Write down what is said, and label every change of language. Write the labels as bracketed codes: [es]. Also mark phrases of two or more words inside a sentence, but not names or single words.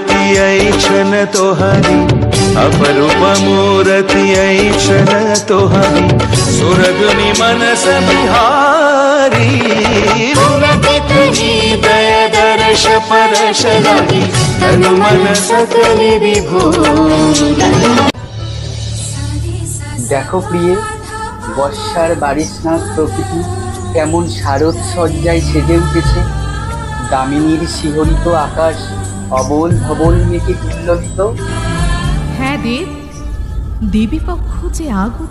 [mai] ऐक्षण तोहरी अपरूप मूर्ति ऐक्षण तोहरी सुरगुनि मनस बिहारी पुलकित हृदय दर्श परश लगी तनु मन सकल विभोर। [bn] দেখো প্রিয়ে, বর্ষার বারিশনাথ প্রকৃতি কেমন শারদ সজ্জায় সেজে উঠেছে। দামিনীর শিহরিত আকাশ অবল ধবল মেঘে উল্ললিত। হ্যাঁ দেব, দেবীপক্ষ যে আগত।